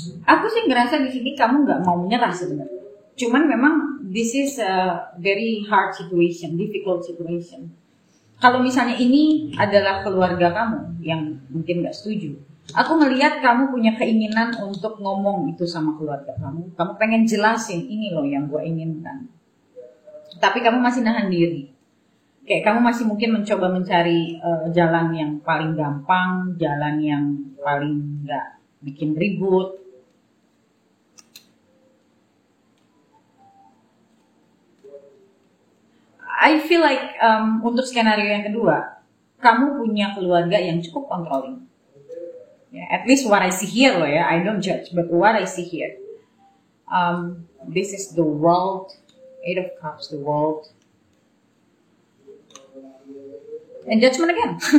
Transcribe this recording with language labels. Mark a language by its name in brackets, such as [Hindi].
[Indonesian] Aku sih ngerasa di sini kamu nggak mau menyerah sebenarnya. Cuman memang [English] this is a very hard situation, difficult situation. [Indonesian] Kalau misalnya ini adalah keluarga kamu yang mungkin nggak setuju, aku ngelihat kamu punya keinginan untuk ngomong itu sama keluarga kamu. Kamu pengen jelasin ini loh yang gue inginkan. Tapi kamu masih nahan diri. Kayak kamu masih mungkin mencoba mencari jalan yang paling gampang, jalan yang paling nggak bikin ribut. [English] I feel like [Indonesian] untuk skenario yang kedua, kamu punya keluarga yang cukup controlling. [English] Yeah, at least what I see here loh ya, I don't judge, but what I see here. This is the World, Eight of Cups, the World, and Judgment again.